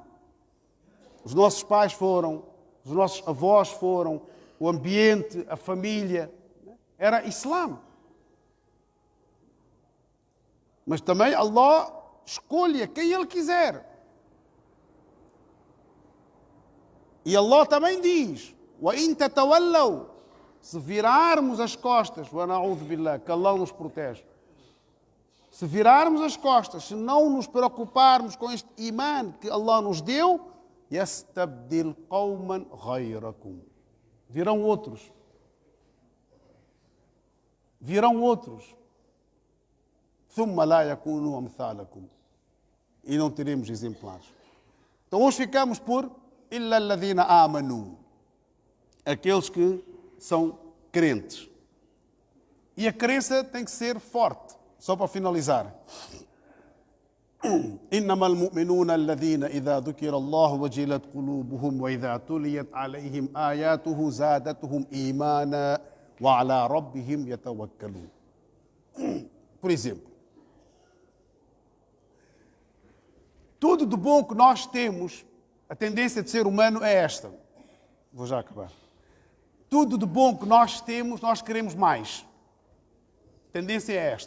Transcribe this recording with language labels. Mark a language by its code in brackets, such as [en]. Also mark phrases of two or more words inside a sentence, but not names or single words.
[pt] Os nossos pais foram, os nossos avós foram, o ambiente, a família, era Islã. Mas também Allah escolhe quem Ele quiser. E Allah também diz: [ar] وَإِن تَتَوَلَّوْا, [pt] se virarmos as costas, [ar] وَنَعُوذُ بِاللَّهِ, [pt] que Allah nos protege. Se virarmos as costas, se não nos preocuparmos com este imã que Allah nos deu, [ar] يَسْتَبْدِلْ قَوْمًا غَيْرَكُمْ. [pt] Virão outros. [ar] ثُمَّ لَا يَكُونُوا أَمْثَالَكُمْ. [pt] E não teremos exemplares. Então hoje ficamos por [ar] إِلَّا الَّذِينَ آمَنُوا, [pt] aqueles que são crentes. E a crença tem que ser forte. Só para finalizar. [ar] إنما المؤمنون الذين إذا ذكر الله وجلت قلوبهم وإذا تليت عليهم آياته زادتهم إيمانا وعلى ربهم يتوكلون. [pt] Por exemplo, tudo de bom que nós temos, a tendência de ser humano é esta. Vou já acabar. Tudo de bom que nós temos, nós queremos mais. A tendência é esta.